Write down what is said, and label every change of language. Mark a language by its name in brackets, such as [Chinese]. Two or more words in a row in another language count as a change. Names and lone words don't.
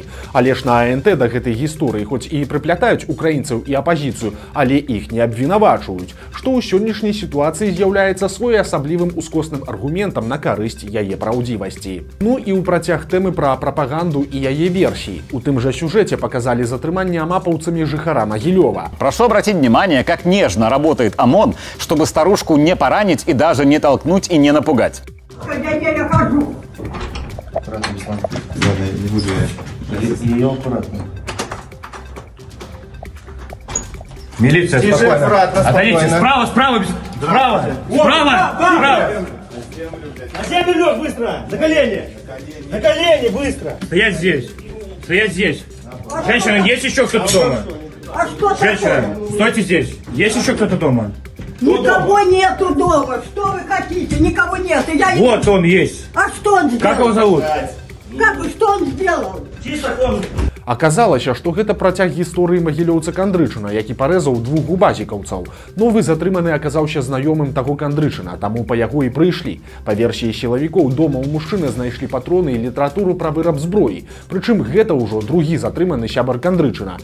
[Belarusian] Але ж на АНТ да гэтай гісторыі хоць і прыплятаюць украінцаў і апазіцыю, але іх не абвінавачваюць, што ў сённяшняй сітуацыі з'яўляецца своеасаблівым ускосным аргументам на карысць яе праўдзівасці. Ну і ў працяг тэмы пра прапаганду і яе версіі. У тым жа сюжэце показалі затрыманне амапаўцамі жыхара Магілёва. [Russian] Прошу обратить внимание, как нежно работает ОМОН, чтобы старушку не поранить и даже не толкнуть и не напугать. Я хожу. Аккуратно, Руслан. Ладно, не буду я. Ее аккуратно. Милиция, Тише, спокойно. аккуратно, Отойдите, спокойно. справа, справа, справа, справа, справа. На землю лег, быстро! На колени! На колени, быстро! Стоять здесь, стоять здесь. Женщина, есть еще кто-то дома? А что Женщина, такое? стойте здесь. Есть еще кто-то дома? Никого нету дома! Что вы хотите? Никого нету! Вот он есть. А что он сделал? Как его зовут? Как бы, что он сделал? Чисто комнату! [Belarusian] Аказалася, што гэта працяг гісторыі магілёўца Кандрычына, які парэзаў двух губазікаўцаў. Новы затрыманы аказаўся знаёмым таго Кандрычына, таму па яго і прыйшлі. Па версіі сілавікоў, дома ў мужчыны знайшлі патроны і літаратуру пра выраб зброі. Прычым гэта ўжо другі затрыманы сябар Кандрычына.